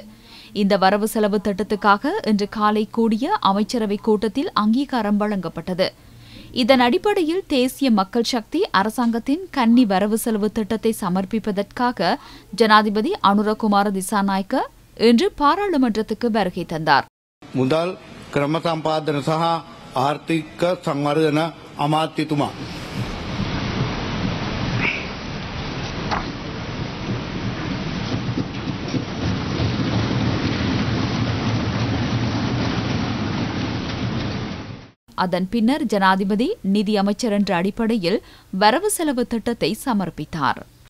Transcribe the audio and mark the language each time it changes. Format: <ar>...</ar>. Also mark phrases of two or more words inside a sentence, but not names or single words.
<ta>இந்த வரவு செலவு திட்டத்துக்காக இன்று காலை கூடிய அமைச்சரவை கூட்டத்தில் அங்கீகாரம் வழங்கப்பட்டது. இதன் அடிப்படையில் தேசிய மக்கள் சக்தி அரசாங்கத்தின் கன்னி வரவு செலவு திட்டத்தை சமர்ப்பிப்பதற்காக ஜனாதிபதி அனுரகுமார திசாநாயக்க இன்று பாராளுமன்றத்துக்கு வருகை தந்தார்.</ta> <si>முதல் ක්‍රම සම්පාදන සහ ආර්ථික සංවර්ධන අමාත්‍යතුමා</si> <ta>அதன் பின்னர் ஜனாதிபதி நிதி அமைச்சர் என்ற அடிப்படையில் வரவு செலவு திட்டத்தை சமர்ப்பித்தார்.</ta>